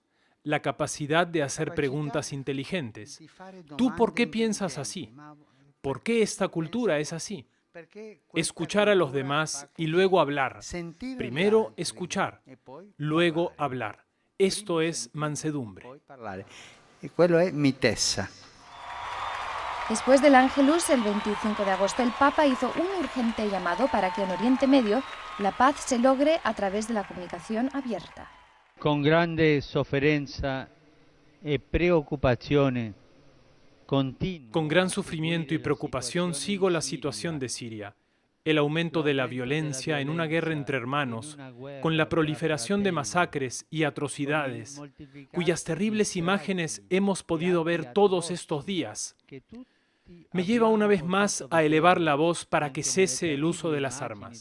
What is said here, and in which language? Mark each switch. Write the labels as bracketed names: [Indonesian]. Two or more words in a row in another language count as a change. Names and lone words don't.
[Spanish] La capacidad de hacer preguntas inteligentes. ¿Tú por qué piensas así? ¿Por qué esta cultura es así? Escuchar a los demás y luego hablar. Primero escuchar, luego hablar. Esto es mansedumbre. [Italian] Y quello è mitezza. [Spanish] Después del Ángelus, el 25 de agosto, el Papa hizo un urgente llamado para que en Oriente Medio la paz se logre a través de la comunicación abierta. [Italian] Con grande sofferenza e preoccupazione continua. [Spanish] Con gran sufrimiento y preocupación sigo la situación de Siria, el aumento de la violencia en una guerra entre hermanos, con la proliferación de masacres y atrocidades, cuyas terribles imágenes hemos podido ver todos estos días. Me lleva una vez más a elevar la voz para que cese el uso de las armas.